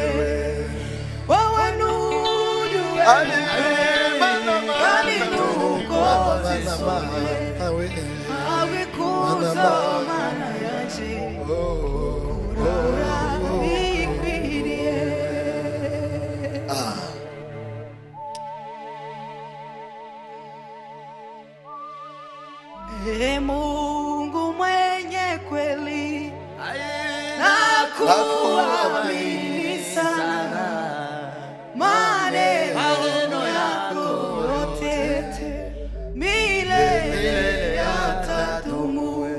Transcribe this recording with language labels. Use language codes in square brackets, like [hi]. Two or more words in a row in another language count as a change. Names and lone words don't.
[rw] wowe ntuhemuka kandi ntukoza isoni, abikuzo Mana yanjye urabikwiriye. [sw] Mungu mwenye kweli na kuamini sana, maneno yako yote milele yatadumu.